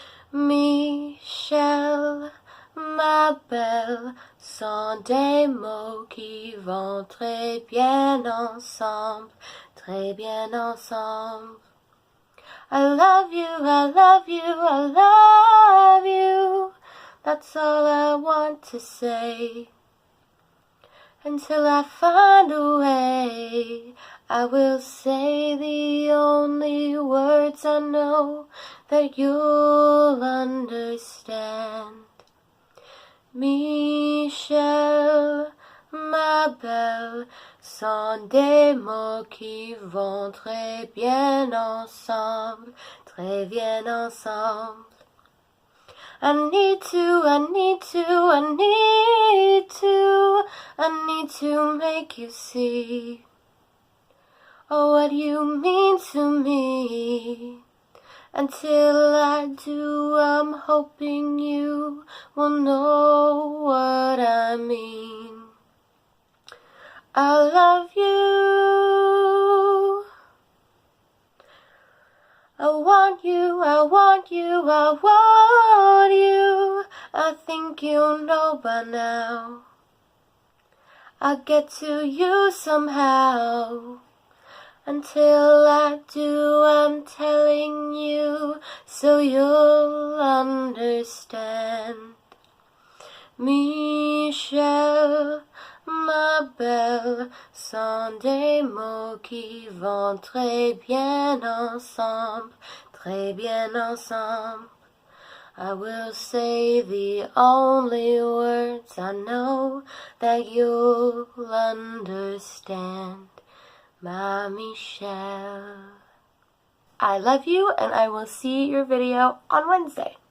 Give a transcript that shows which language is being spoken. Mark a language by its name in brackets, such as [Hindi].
[French] Michelle, ma belle, sont des mots qui vont très bien ensemble, très bien ensemble. [English] I love you, I love you, I love you. That's all I want to say. Until I find a way, I will say the only words I know that you'll understand. [French] Michelle, ma belle, sont des mots qui vont très bien ensemble, très bien ensemble. [English] I need to make you see, oh, what you mean to me. Until I do, I'm hoping you will know what I mean. I love you. I want you, I want you, I want you. I think you know by now. I'll get to you somehow. Until I do, I'm telling you so you'll understand. [French] Michelle, ma belle, sont des mots qui vont très bien ensemble, très bien ensemble. [English] I will say the only words I know that you'll understand. Ma Michelle. I love you, and I will see your video on Wednesday.